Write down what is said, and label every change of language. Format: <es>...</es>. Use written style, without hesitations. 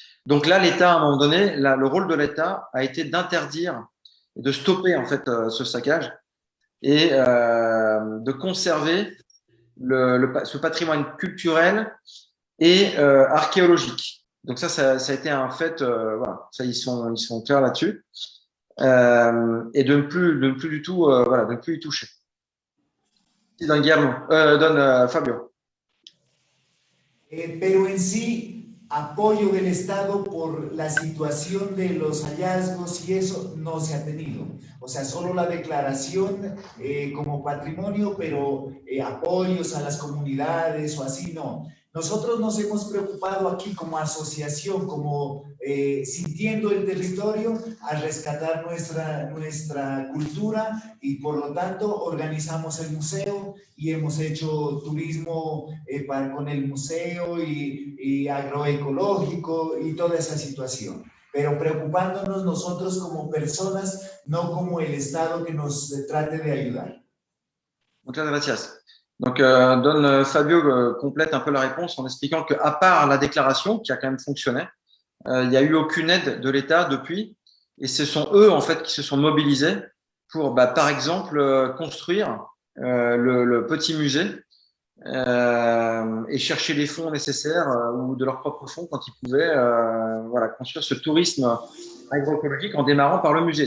<fr>Donc là, l'État, à un moment donné, le rôle de l'État a été d'interdire et de stopper en fait ce saccage et de conserver ce patrimoine culturel et archéologique. Donc ça a été un fait, voilà, ça ils sont clairs là-dessus, et de ne plus du tout, voilà, de ne plus y toucher.</fr> <es>Don Guillermo, don Fabio. Pero en sí, apoyo del Estado por la situación de los hallazgos y eso no se ha tenido. O sea, solo la declaración como patrimonio, pero apoyos a las comunidades o así no. Nosotros nos hemos preocupado aquí como asociación, como sintiendo el territorio, a rescatar nuestra cultura y por lo tanto organizamos el museo y hemos hecho turismo con el museo y agroecológico y toda esa situación. Pero preocupándonos nosotros como personas, no como el Estado que nos trate de ayudar. Muchas gracias.</es> <fr>Donc, Don Fabio complète un peu la réponse en expliquant qu'à part la déclaration, qui a quand même fonctionné, il n'y a eu aucune aide de l'État depuis, et ce sont eux en fait qui se sont mobilisés pour, par exemple, construire le petit musée et chercher les fonds nécessaires ou de leurs propres fonds quand ils pouvaient, voilà, construire ce tourisme agroécologique en démarrant par le musée.</fr>